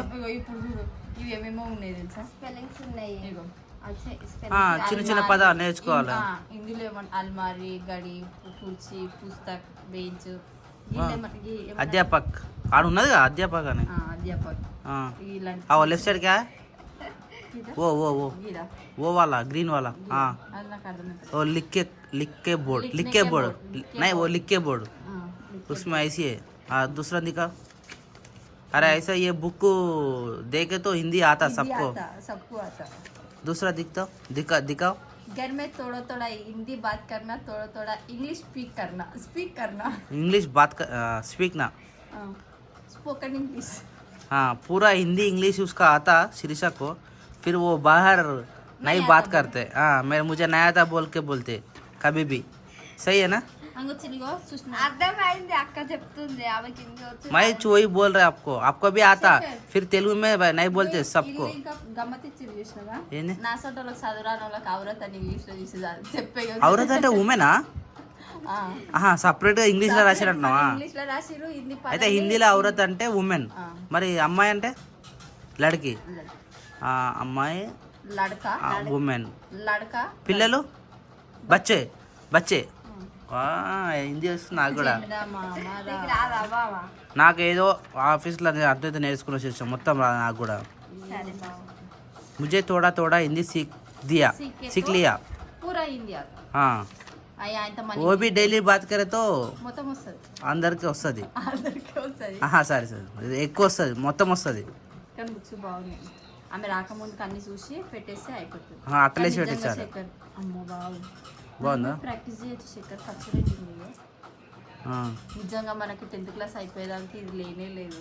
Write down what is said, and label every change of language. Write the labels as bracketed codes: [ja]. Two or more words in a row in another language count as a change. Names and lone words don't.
[te] చూడు ఇవి ఏమేమో ఉన్నాయి తెలుసా? స్పెల్లింగ్స్ ఉన్నాయి. చిన్న పదాలు నేర్చుకోవాలి. ఇందులో ఏమన్నా [hi] अलमारी, घड़ी, कुर्सी, पुस्तक, बेंच. [te] అధ్యాపక్ ఆడ ఉన్నది కదా, అధ్యాపక్ అని. అధ్యాపక్ [en] left side [hi] కా वो वो वो [te] గీదా [hi] वो वाला ग्रीन वाला हाँ [te] అది నాకు అర్థమైంది. [hi] वो लिख के बोर्ड नहीं वो लिख के बोर्ड उसमें ऐसी है। हाँ दूसरा दिखा। अरे ऐसा ये बुक देखे तो हिंदी आता सबको। सबको आता. दूसरा दिखाओ। घर में थोड़ा थोड़ा हिंदी बात करना, थोड़ा थोड़ा इंग्लिश स्पीक करना इंग्लिश बात स्पीक ना। [en] spoken English. [hi] हाँ पूरा हिंदी इंग्लिश उसका आता शिरीषा को। फिर वो बाहर नहीं बात करते। हाँ मुझे नया था बोल के बोलते कभी भी। सही है ना? [te] అర్థమైంది అక్క చెప్తుంది ఆమెకి హిందీ వచ్చు. [hi] मैं वही बोल रहा आपको भी आता। फिर तेलुगु में नहीं बोलते सबको। [te] ఇంకా గమ్మత్ ఇచ్చింది చూసినావా? ఏంది నా సొంతలో చదువురాని వాళ్ళకి ఔరత్ అని ఇంగ్లీష్ లో తీసి చెప్పే औरत అంటే ఉమెనా? సపరేట్ గా ఇంగ్లీష్ లో రాసినట్టున్నావా? ఇంగ్లీష్ లో రాసిరు హిందీ అయితే హిందీలో ఔరత్ అంటే ఉమెన్, మరి అమ్మాయి అంటే లడ్కి, అమ్మాయి లడకా ఉమెన్, లడకా పిల్లలు [hi] बच्चे बच्चे. [te] హిందీ వస్తుంది నాకు కూడా. నాకు ఏదో ఆఫీస్లో అర్థమైతే నేర్చుకుని వచ్చేసాం మొత్తం రాదు నాకు కూడా. [hi] मुझे थोड़ा थोड़ा हिंदी सीख लिया। पूरा हिंदी हाँ वो भी डेली बात करे तो [te] మొత్తం వస్తుంది. అందరికి వస్తుంది. అందరికీ వస్తుంది. సరే ఎక్కువ వస్తుంది, మొత్తం వస్తుంది. కానీ బుక్స్ బాగున్నాయి. ఆమె రాకముందుకు అన్ని చూసి పెట్టేస్తే అయిపోతుంది. అట్లేసి పెట్టేసారు. అమ్మో బాగుందా? ప్రాక్టీస్ చేయొచ్చు శేఖర్. ఖర్చు రేటింగ్ నిజంగా మనకి 10th క్లాస్ అయిపోయేదానికి ఇది లేనే లేదు.